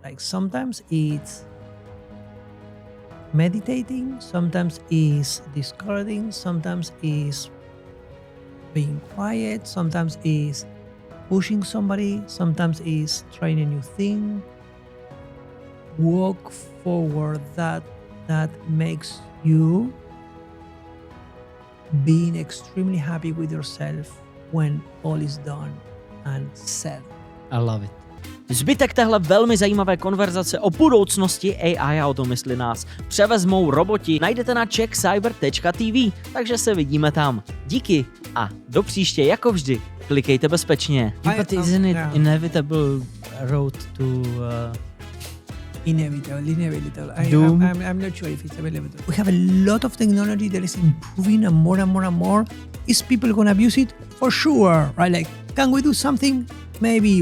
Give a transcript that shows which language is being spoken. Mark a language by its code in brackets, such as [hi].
[en] Like sometimes it's meditating, sometimes it's discarding, sometimes it's being quiet, sometimes it's pushing somebody, sometimes it's trying a new thing. Walk forward, that makes you being extremely happy with yourself when all is done and said. I love it. [cs] Zbytek téhle velmi zajímavé konverzace o budoucnosti AI a o tom, jestli nás převezmou roboti, najdete na CZECH takže se vidíme tam. Díky a do příště, jako vždy, klikejte bezpečně. [en] But isn't it inevitable road to... Inevitable. I'm not sure if it's available. We have a lot of technology that is improving and more. Is people going to abuse it? For sure, right? Like, can we do something? Maybe.